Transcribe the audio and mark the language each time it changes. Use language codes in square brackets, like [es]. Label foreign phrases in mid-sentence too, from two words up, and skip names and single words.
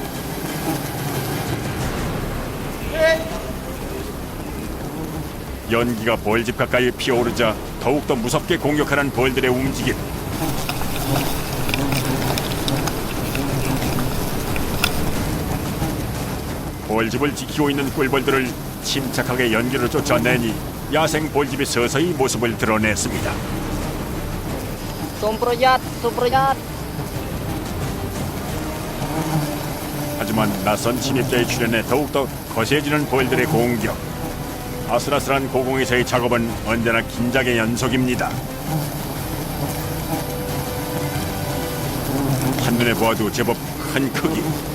[ko] 연기가 벌집 가까이 피어오르자 더욱더 무섭게 공격하는 벌들의 움직임. 벌집을 지키고 있는 꿀벌들을 침착하게 연기로 쫓아내니 야생 벌집이 서서히 모습을 드러냈습니다. [km] សូមប្រយ័ត្នសូមប្រយ័ត្ន [ko] 하지만 낯선 침입자의 출현에 더욱더 거세지는 벌들의 공격. 아슬아슬한 고공에서의 작업은 언제나 긴장의 연속입니다. 한눈에 보아도 제법 큰 크기.